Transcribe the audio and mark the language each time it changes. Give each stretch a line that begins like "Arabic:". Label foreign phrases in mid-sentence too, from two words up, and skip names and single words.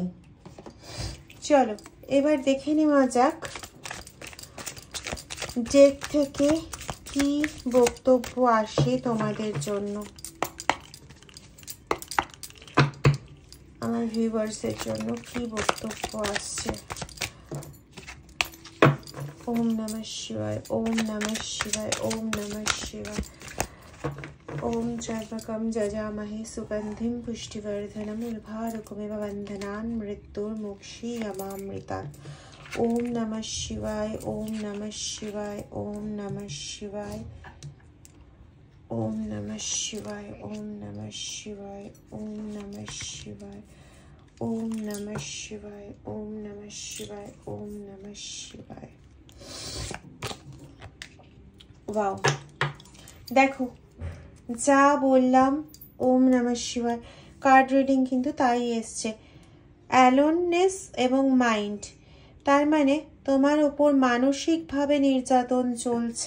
Bangla: চলো এবার দেখে নেওয়া যাক ডেক থেকে কি বক্তব্য আসে তোমাদের জন্য, আমার ভিউয়ার্সের জন্য কি বক্তব্য আসছে।
Sanskrit: ওম নমঃ শিবায়, ওম নমঃ শিবায়, ওম নমঃ শিবায়। ওম চর্মকম যজামহে সুগন্ধিম পুষ্টিবর্ধনম উর্ভারুকমিব বন্ধনান মৃত্যুর্মুক্ষীয়মামৃতাৎ। ওম নমঃ শিবায়, ওম নমঃ শিবায়, ওম নমঃ শিবায়, ওম নমঃ শিবায়, ওম নমঃ শিবায়, ওম নমঃ শিবায়, ওম নমঃ শিবায়, ওম নমঃ শিবায়, ওম নমঃ শিবায়।
Bangla: ওয়াও, দেখো যা বললাম
Sanskrit: ওম নমঃ শিবায়,
Bangla: কার্ড রিডিং কিন্তু তাই এসছে। অ্যালোননেস এবং মাইন্ড, তার মানে তোমার উপর মানসিকভাবে নির্যাতন চলছে।